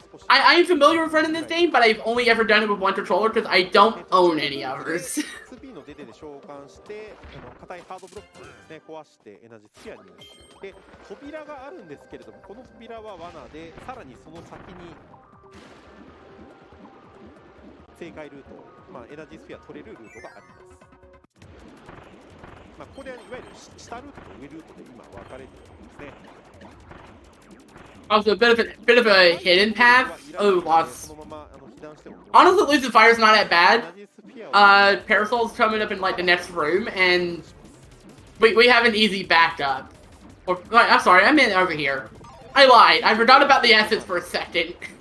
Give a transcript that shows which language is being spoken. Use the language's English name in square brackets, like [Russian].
[English] I'm familiar with running this game, but I've only ever done it with one controller because I don't own any others. [Japanese] スピーの出てで召喚して、硬いハードブロックをですね、壊してエナジースフィアに入手。で、扉があるんですけれども、この扉は罠で、さらにその先に正解ルート、まあ、エナジースフィア取れるルートがあります。まあ、これはいわゆる下ルートと上ルートで今分かれているんですね。 [English] Also, a bit of a hidden path. Oh, lost. Honestly, losing fire is not that bad. Parasol's coming up in like the next room, and we have an easy backup. Or, I'm sorry, I meant over here. I lied. I forgot about the assets for a second.